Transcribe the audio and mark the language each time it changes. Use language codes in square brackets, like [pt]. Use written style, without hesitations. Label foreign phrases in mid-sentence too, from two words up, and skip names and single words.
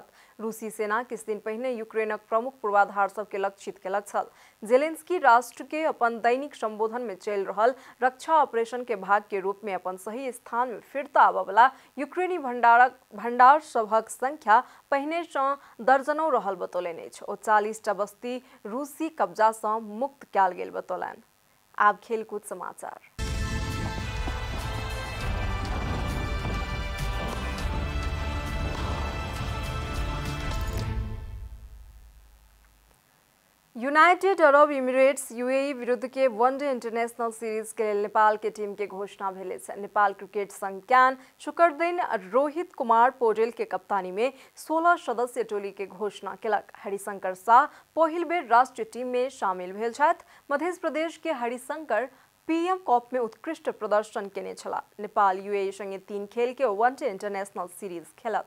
[mai] रूसी सेना किछु दिन पहिने यूक्रेनक प्रमुख पूर्वाधार सब के लक्षित केलक छल। जेलेंस्की राष्ट्र के अपन दैनिक संबोधन में चलि रहल रक्षा ऑपरेशन के भाग के रूप में अपन सही स्थान में फिरता आबयवला यूक्रेनी भंडार सभक संख्या पहिने सँ दर्जनों रहल बतौलनि अछि। ओ 40 टा बस्ती रूसी कब्जा सँ मुक्त कयल गेल बतौलनि। आब खेलकूद समाचार। यूनाइटेड अरब इमिरेट्स यूएई विरुद्ध के [en] one-day international series [mai] के लेल नेपाल के टीम के घोषणा भेल अछि। नेपाल क्रिकेट संघ क्यान शुक्र दिन रोहित कुमार पौडेल के कप्तानी में 16 सदस्यीय टोली के घोषणा केलक। हरिशंकर शाह पहिल बेर राष्ट्रीय टीम में शामिल भेल छथि। मध्य प्रदेश के हरिशंकर पीएम कप में उत्कृष्ट प्रदर्शन केने छलाह। नेपाल यूएई संगे 3 खेल के [en] one-day international series [mai] खेलत।